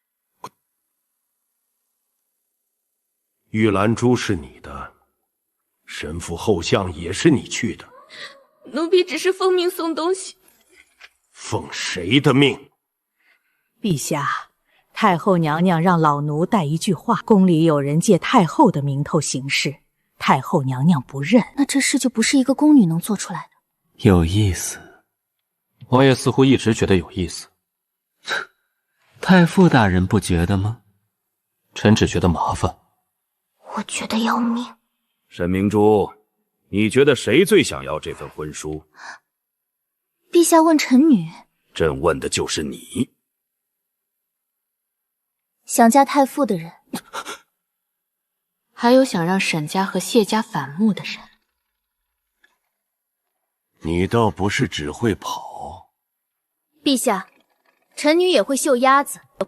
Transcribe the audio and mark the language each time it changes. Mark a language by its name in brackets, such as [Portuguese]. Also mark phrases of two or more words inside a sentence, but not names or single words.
[Chinese] 玉蘭珠是你的，神府後巷也是你去的。奴婢只是奉命送東西。奉誰的命？陛下，太后娘娘讓老奴帶一句話，宮裡有人借太後的名頭行事，太后娘娘不認。那這事就不是一個宮女能做出來的。有意思。王爺似乎一直覺得有意思。太傅大人不覺得嗎？臣只覺得麻煩。我覺得要命。沈明珠，你覺得誰最想要這份婚書？陛下問臣女。朕問的就是你。想嫁太傅的人，還有想讓沈家和謝家反目的人。你倒不是只會跑。陛下，臣女也會繡鴨子。